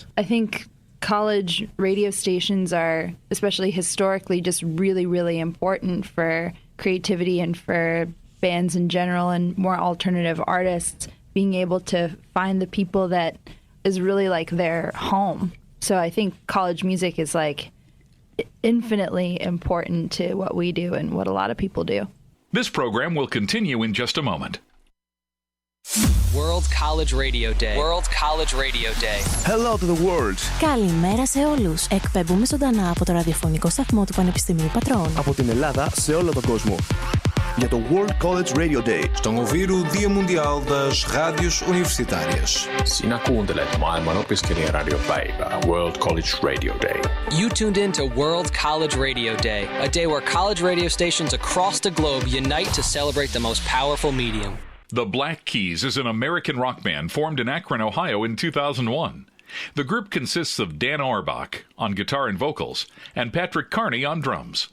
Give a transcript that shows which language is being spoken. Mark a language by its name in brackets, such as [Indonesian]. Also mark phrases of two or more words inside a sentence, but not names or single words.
[English] I think college radio stations are, especially historically, just really, really important for creativity and for bands in general and more alternative artists being able to find the people that is really like their home. So I think college music is like infinitely important to what we do and what a lot of people do. This program will continue in just a moment. World College Radio Day. World College Radio Day. Hello to the world. [Greek] Καλημέρα σε όλους. Εκπέμπουμε ζωντανά από το ραδιοφωνικό σταθμό του Πανεπιστημίου Πατρών. Από την Ελλάδα σε όλο τον κόσμο. [Portuguese] e é do World College Radio Day. Estão a ouvir o Dia Mundial das Rádios Universitárias. [Finnish] Sinä kuuntelet maailman opiskelijaradiopäivää, World College Radio Day. [English] You tuned in to World College Radio Day, a day where college radio stations across the globe unite to celebrate the most powerful medium. The Black Keys is an American rock band formed in Akron, Ohio in 2001. The group consists of Dan Auerbach on guitar and vocals and Patrick Carney on drums.